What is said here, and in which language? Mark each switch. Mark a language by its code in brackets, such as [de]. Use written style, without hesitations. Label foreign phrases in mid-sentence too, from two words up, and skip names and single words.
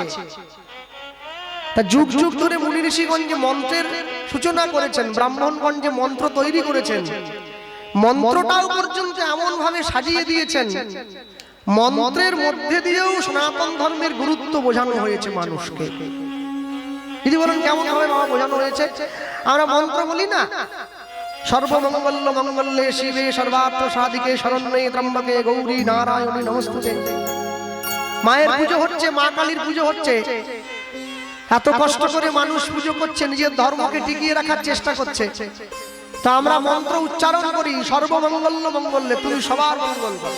[bn] তা যুগ যুগ ধরে মুনি ঋষিগণ যে মন্ত্রের সূচনা করেছেন, ব্রাহ্মণগণ যে মন্ত্র তৈরি করেছেন, মন্ত্রটাও পর্যন্ত এমন ভাবে সাজিয়ে দিয়েছেন, মন্ত্রের মধ্যে দিয়েও সনাতন ধর্মের গুরুত্ব বোঝানো হয়েছে মানুষকে। যদি বলেন কেমন ভাবে বাবা বোঝানো হয়েছে? আমরা মন্ত্র বলি না, [sa] সর্বমঙ্গল মঙ্গলে শিবে সর্বার্থ সাধিকে শরণ্যে ত্রম্বকে গৌরী নারায়ণী নমস্তুতে। [bn] মায়ের পুজো হচ্ছে, মা কালীর পুজো হচ্ছে, এত কষ্ট করে মানুষ পুজো করছে, নিজের ধর্মকে টিকিয়ে রাখার চেষ্টা করছে। তা আমরা মন্ত্র উচ্চারণ করি [sa] সর্বমঙ্গল মঙ্গলে, [bn] তুমি সবার মঙ্গল করো।